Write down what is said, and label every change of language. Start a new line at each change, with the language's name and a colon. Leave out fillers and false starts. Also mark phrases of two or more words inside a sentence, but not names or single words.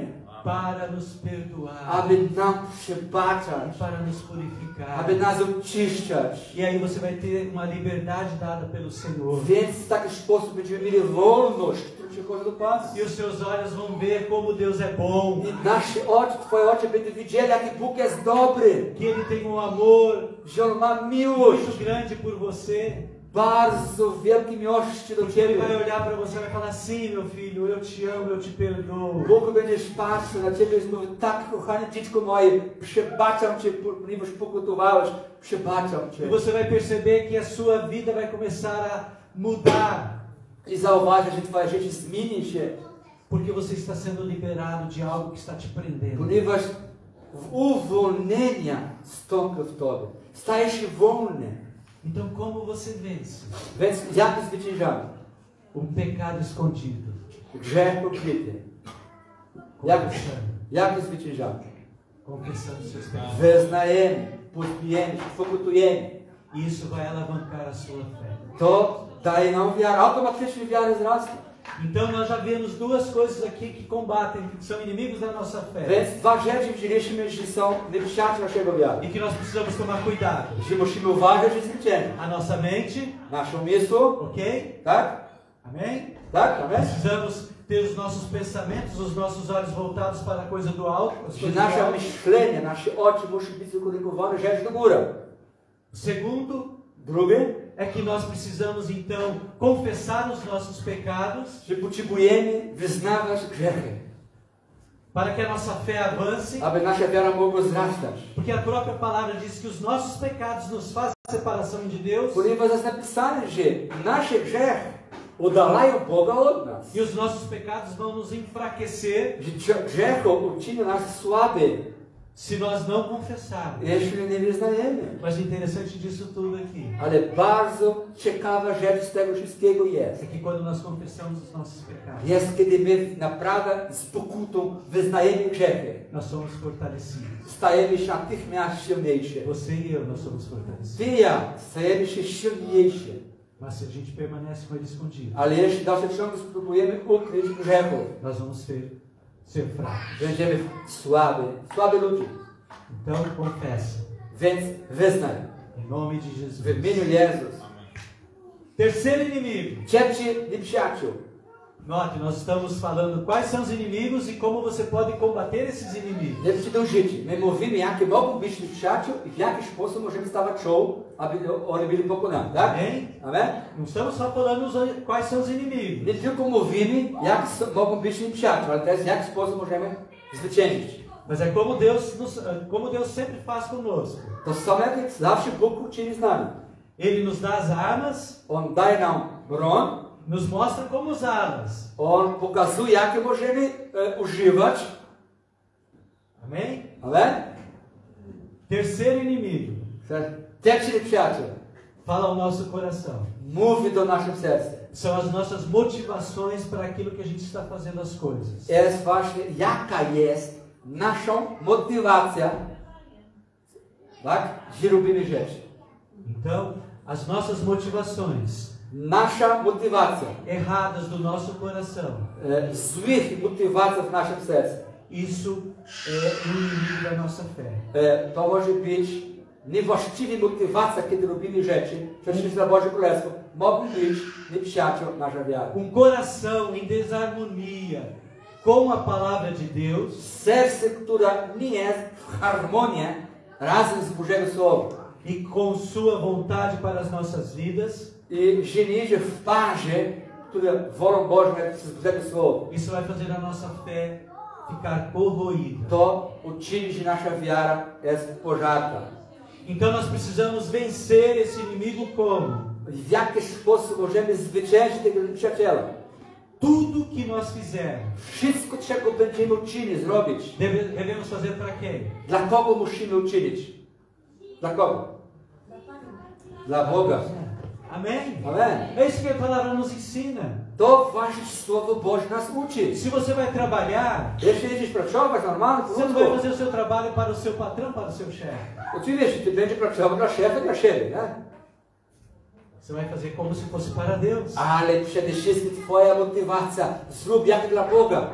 Portuguese: para nos perdoar,
Polish: aby nam przebaczać,
Portuguese: para nos purificar.
Polish: aby nas oczyszczać.
Portuguese: E aí você vai ter uma liberdade dada pelo Senhor.
Polish: Więc w taki sposób będziemy mieli wolność, która przychodzi do Pana.
Portuguese: E os seus olhos vão ver como Deus é bom,
Polish: I nasze oczy, Twoje oczy będą widzieli, jaki Bóg jest dobry,
Portuguese: que Ele tem um amor
Polish: że On ma miłość,
Portuguese: muito grande por você.
Polish: bardzo wielkie miłości do
Portuguese: Porque Ele vai
Polish: Ciebie.
Portuguese: olhar para você e vai falar: sim, meu filho, eu te amo, eu te perdoo.
Polish: Bóg będziesz patrzył na Ciebie i mówił, tak, kochane dziecko moje, przebaczam Cię, ponieważ pokutowałeś, przebaczam
Portuguese: E
Polish: Cię.
Portuguese: você vai perceber que a sua vida vai começar a mudar,
Polish: I zauważy, że Twoje życie zmieni się,
Portuguese: porque você está sendo liberado de algo que está te prendendo.
Polish: ponieważ uwolnienia stąpi w Tobie. Stajesz się wolny.
Portuguese: Então, como você vence
Polish: Więc jak zwyciężamy?
Portuguese: pecado escondido?
Polish: Grzech ukryty. Jak zwyciężamy?
Portuguese: Confessando seus pecados.
Polish: Wyznajemy, podbijemy, pokutujemy.
Portuguese: Isso vai alavancar a sua fé.
Polish: To daje nam wiarę, automatycznie wiarę wzrasta.
Portuguese: Então, nós já vemos duas coisas aqui que combatem, que são inimigos da nossa fé.
Polish: Więc dwa rzeczy widzieliśmy, że są nieprzyjaciół naszego wiary.
Portuguese: E que nós precisamos tomar cuidado.
Polish: Że musimy uważać i zwyciężyć.
Portuguese: A nossa mente,
Polish: Nasze umysł,
Portuguese: ok?
Polish: tak?
Portuguese: Amém?
Polish: Tak, amen?
Portuguese: Precisamos ter os nossos pensamentos, os nossos olhos voltados para a coisa do alto. As
Polish: Że
Portuguese: coisas do
Polish: nasze
Portuguese: alto.
Polish: myślenie, nasze oczy muszą być ukierunkowane rzecz do góry.
Portuguese: Segundo,
Polish: Drugie,
Portuguese: é que nós precisamos então confessar os nossos pecados
Polish: że potrzebujemy wyznawać grzechy,
Portuguese: para que a nossa fé avance,
Polish: aby nasza wiara mogła wzrastać.
Portuguese: porque a própria palavra diz que os nossos pecados nos fazem separação de Deus
Polish: Ponieważ jest napisane, że nasze grzechy oddalają Boga od nas.
Portuguese: e os nossos pecados vão nos enfraquecer
Polish: Że grzechy uczynią nas słaby,
Portuguese: se nós não confessarmos.
Polish: jeśli nie wyznajemy.
Portuguese: Mas o interessante disso tudo aqui
Polish: Ale bardzo ciekawa rzecz z tego wszystkiego jest.
Portuguese: é que quando nós confessamos os nossos pecados,
Polish: Jest, kiedy my naprawdę z pokutą wyznajemy grzechy.
Portuguese: nós somos fortalecidos.
Polish: Stajemy się natychmiast silniejsi.
Portuguese: Você e eu, nós somos fortalecidos.
Polish: Ty i ja stajemy się silniejsi.
Portuguese: Mas se a gente permanece com ele escondido,
Polish: Ale jeśli dalej ciągle spróbujemy ukryć grzechów,
Portuguese: nós vamos ser fracos.
Polish: będziemy słabi ludzie.
Portuguese: Então, confessa.
Polish: Więc wyznaj.
Portuguese: Em nome de Jesus.
Polish: W imieniu Jezus.
Portuguese: Terceiro inimigo.
Polish: Trzeci nieprzyjaciół.
Portuguese: Note, nós estamos falando quais são os inimigos e como você pode combater esses inimigos.
Polish: Nie przyjdą życie. My mówimy, jakie mogą być nieprzyjaciół i w jaki sposób możemy stawać czoło, aby oni byli pokonani. Tak?
Portuguese: Amém?
Polish: Amen?
Portuguese: Não estamos só falando quais são os inimigos.
Polish: Nie tylko mówimy, jak mogą być nieprzyjaciół, ale też w jaki sposób możemy zwyciężyć.
Portuguese: Mas é como Deus sempre faz conosco.
Polish: To samé zawsze Bóg uczyni z nami.
Portuguese: Ele nos dá as armas,
Polish: On daje nam broń,
Portuguese: nos mostra como usá-las.
Polish: On pokazuje, jakie możemy używać.
Portuguese: Amém?
Polish: Amen?
Portuguese: Terceiro inimigo.
Polish: Trzeci nieprzyjaciel
Portuguese: Fala ao nosso coração.
Polish: mówi do naszego serca.
Portuguese: São as nossas motivações para aquilo que a gente está fazendo as coisas.
Polish: Jest właśnie, jaka jest naszą motywacja, tak? Że robimy rzeczy.
Portuguese: Então, as nossas motivações
Polish: Nasza motywacja,
Portuguese: erradas do nosso coração,
Polish: złych motywacji w naszym sercu,
Portuguese: isso é inimigo da nossa fé.
Polish: To może być niewłaściwa motywacja, kiedy robimy rzeczy, przecież dla Boże Królestwo, mogą być nieprzyjaciół nasza wiara.
Portuguese: Coração em desarmonia com a palavra de Deus,
Polish: Serce, które nie jest w harmonii razem z Bożego Słowa
Portuguese: e com sua vontade para as nossas vidas,
Polish: i że nie idzie w parze, które wolą Bożą z Bożego Słowa,
Portuguese: isso vai fazer a nossa fé ficar corroída.
Polish: to uczyni, że nasza wiara jest pożarta.
Portuguese: Então nós precisamos vencer esse inimigo como?
Polish: W jaki sposób możemy zwyciężyć tego nieprzyjaciela?
Portuguese: Tudo que nós fizermos,
Polish: Wszystko, czego będziemy uczynić, zrobić.
Portuguese: devemos fazer para quem?
Polish: Dla kogo musimy uczynić? Dla kogo? Dla Boga.
Portuguese: Amém?
Polish: Amen.
Portuguese: É isso que a palavra nos ensina.
Polish: To właśnie Słowo Boże nas uczy.
Portuguese: Se você vai trabalhar,
Polish: Jeśli jedziesz pracować normalnie,
Portuguese: você não vai fazer o seu trabalho para o seu patrão, para o seu chefe.
Polish: oczywiście, ty będziesz pracował dla szefa, dla siebie, nie?
Portuguese: Você vai fazer como se fosse para Deus.
Polish: Ale przede wszystkim twoja motywacja, zrób jak dla Boga.